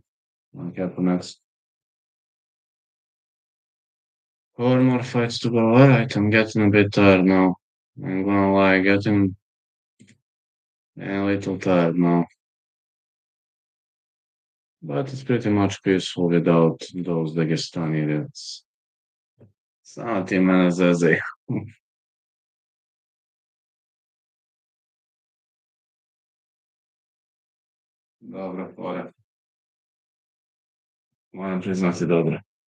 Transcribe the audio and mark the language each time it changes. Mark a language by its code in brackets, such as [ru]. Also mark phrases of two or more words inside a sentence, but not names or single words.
[en] What happened next? 4 more fights to go. Alright, I'm getting a bit tired now. I'm gonna lie, getting a little tired now. But it's pretty much peaceful without those Dagestani idiots. [hr] Samo ti mene zezaju. Dobro, fora. Moram priznati dobro.